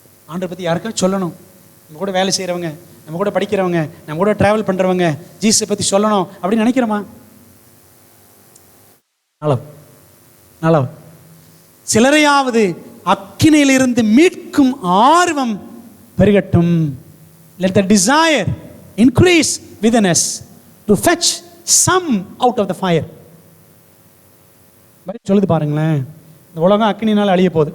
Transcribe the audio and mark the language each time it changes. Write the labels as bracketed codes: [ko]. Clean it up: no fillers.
[ta] ஆண்டவரை பற்றி யாருக்கா சொல்லணும். நம்ம கூட வேலை செய்கிறவங்க, நம்ம கூட படிக்கிறவங்க, நம்ம கூட ட்ராவல் பண்ணுறவங்க ஜீசஸை பற்றி சொல்லணும் அப்படின்னு நினைக்கிறோமா? நல்ல சிலரையாவது அக்கினியிலிருந்து மீட்கும் ஆர்வம் பெருகட்டும். [en] Let the desire increase within us to fetch some out of the fire. [ta] சொல்லுது பாருங்களேன், இந்த உலகம் அக்கினினால் அழிய போகுது.